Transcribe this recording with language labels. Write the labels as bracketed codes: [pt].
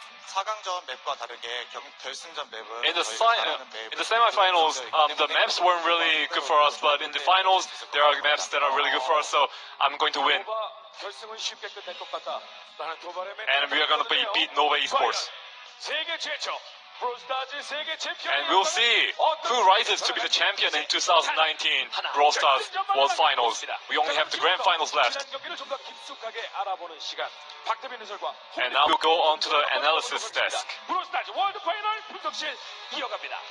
[ko] 4강전 맵과 다르게 결승전 맵은 [en] In the semifinals, the maps weren't really good for us, but in the finals, there are maps that are really good for us, so I'm going to win. [ko] 결승은 쉽게 끝날 것 같다라는 도발에 [en] And we are going to beat Nova Esports. [ko] 세계 최초 브롤스타즈 세계 챔피언. [en] And we'll see who rises to be the champion in 2019 Brawl Stars World Finals. We only have the grand finals left. [ko] 경기를 좀 더 깊숙하게 알아보는 시간. 박대빈 해설과 [en] And now we'll go on to the analysis desk. [ko] 브롤스타즈 월드 파이널 분석실 이어갑니다.